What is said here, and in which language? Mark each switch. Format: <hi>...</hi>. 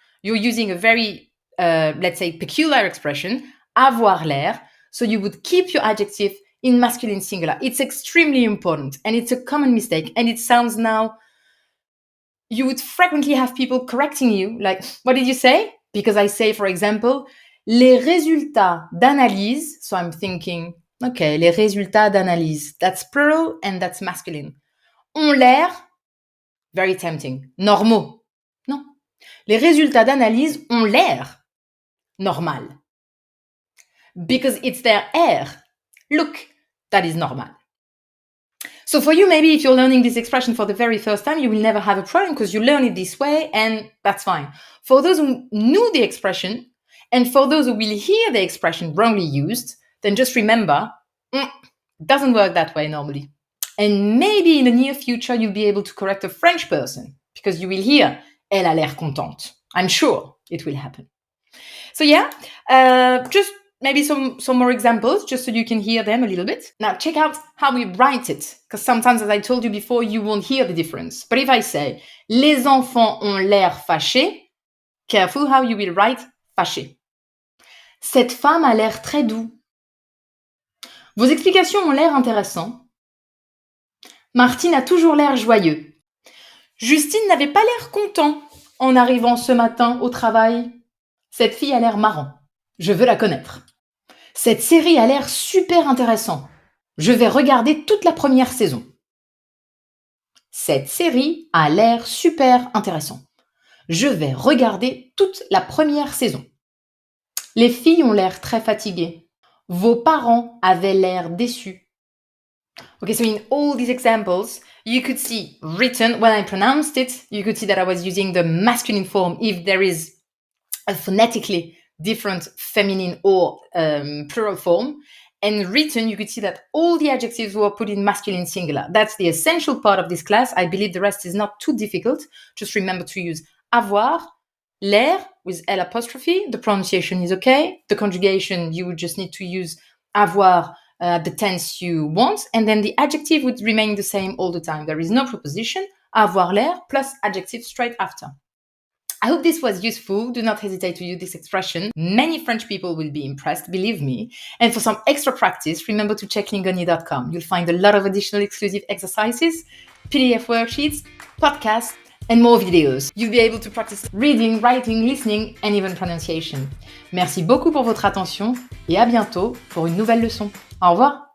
<en>You're using a very, let's say, peculiar expression, avoir l'air. So you would keep your adjective in masculine singular. It's extremely important and it's a common mistake. And it sounds now, you would frequently have people correcting you, like, what did you say? Because I say, for example,</en> <fr>les résultats d'analyse.</fr> <en>So I'm thinking, okay,</en> <fr>les résultats d'analyse.</fr> <en>That's plural and that's masculine.</en> <fr>Ont l'air,</fr> <en>very tempting,</en> <fr>normaux. Non. Les résultats d'analyse ont l'air normal.</fr> <en>Because it's their air. Look, that is normal. So for you, maybe if you're learning this expression for the very first time, you will never have a problem because you learn it this way and that's fine. For those who knew the expression and for those who will hear the expression wrongly used, then just remember, it doesn't work that way normally. And maybe in the near future, you'll be able to correct a French person because you will hear,</en> <fr>elle a l'air contente.</fr> <en>I'm sure it will happen. So yeah, just maybe some more examples just so you can hear them a little bit. Now check out how we write it, because sometimes, as I told you before, you won't hear the difference. But if I say,</en> <fr>les enfants ont l'air fâchés,</fr> <en>careful how you will write fâché.</en> <fr>Cette femme a l'air très doux. Vos explications ont l'air intéressantes. Martine a toujours l'air joyeux. Justine n'avait pas l'air content en arrivant ce matin au travail. Cette fille a l'air marrant. Je veux la connaître. Cette série a l'air super intéressant. Je vais regarder toute la première saison. Cette série a l'air super intéressant. Je vais regarder toute la première saison. Les filles ont l'air très fatiguées. Vos parents avaient l'air déçus.</fr> <en>Okay, so in all these examples, you could see written, when I pronounced it, you could see that I was using the masculine form if there is a phonetically different feminine or plural form. And written, you could see that all the adjectives were put in masculine singular. That's the essential part of this class. I believe the rest is not too difficult. Just remember to use avoir, l'air with L apostrophe. The pronunciation is okay. The conjugation, you would just need to use avoir the tense you want. And then the adjective would remain the same all the time. There is no preposition, avoir l'air plus adjective straight after. I hope this was useful. Do not hesitate to use this expression. Many French people will be impressed, believe me. And for some extra practice, remember to check lingoni.com. You'll find a lot of additional exclusive exercises, PDF worksheets, podcasts, and more videos. You'll be able to practice reading, writing, listening, and even pronunciation.</en> <fr>Merci beaucoup pour votre attention et à bientôt pour une nouvelle leçon. Au revoir.</fr>